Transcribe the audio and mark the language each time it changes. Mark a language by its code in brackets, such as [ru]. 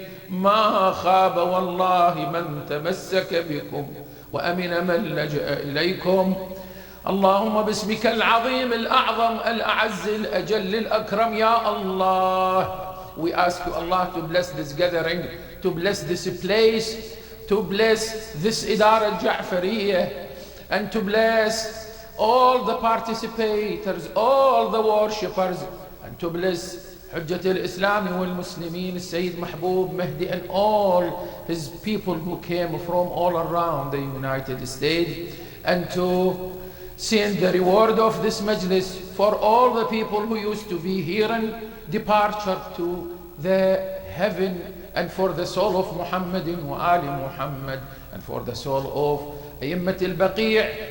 [ar] ما خاب والله من تمسك بكم وأمن من لجأ إليكم. اللهم باسمك العظيم الأعظم الأعز الأجل الأكرم يا Allah. [en] We ask you, Allah, to bless this gathering, to bless this place, to bless this Idara al-Ja'fariyah, and to bless all the participators, all the worshippers, and to bless Hujjat al-Islam wal-Muslimin, Sayyid Mahbub Mahdi, and all his people who came from all around the United States, and to send the reward of this majlis for all the people who used to be here and departure to the heaven, and for the soul of Muhammadin wa Ali Muhammad, and for the soul of أئمة البقيع.